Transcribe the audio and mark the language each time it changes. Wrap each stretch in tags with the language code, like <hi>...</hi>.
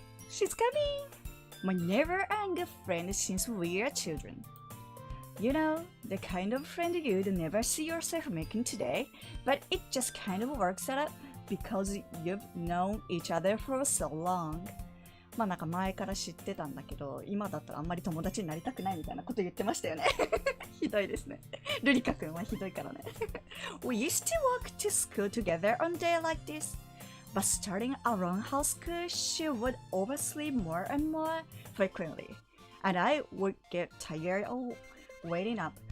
<en>She's coming! My never-ending friend since we are children. You know, the kind of friend you'd never see yourself making today, but it just kind of works out because you've known each other for so long.</en> <ja>まあなんか前から知ってたんだけど、今だったらあんまり友達になりたくないみたいなこと言ってましたよね。ひどいですね。ルリカ君はひどいからね。</ja> <en>We used to walk to school together on day like this. But starting around high school, she would oversleep more and more frequently. and I would get tired of waiting up.</en>